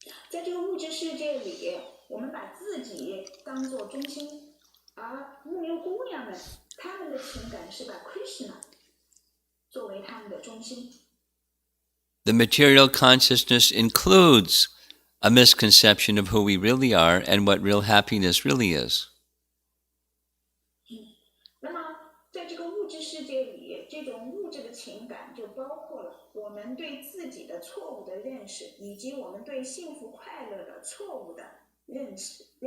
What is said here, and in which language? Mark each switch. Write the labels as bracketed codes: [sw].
[zh] 在这个物质世界里，我们把自己当作中心，而木牛姑娘们，她们的情感是把 Krishna 作为他们的中心。 [en] The material consciousness includes a misconception of who we really are and what real happiness really is. [zh] 那么，在这个物质世界里，这种物质的情感就包括了我们对自己的错误的认识，以及我们对幸福快乐的错误的认识。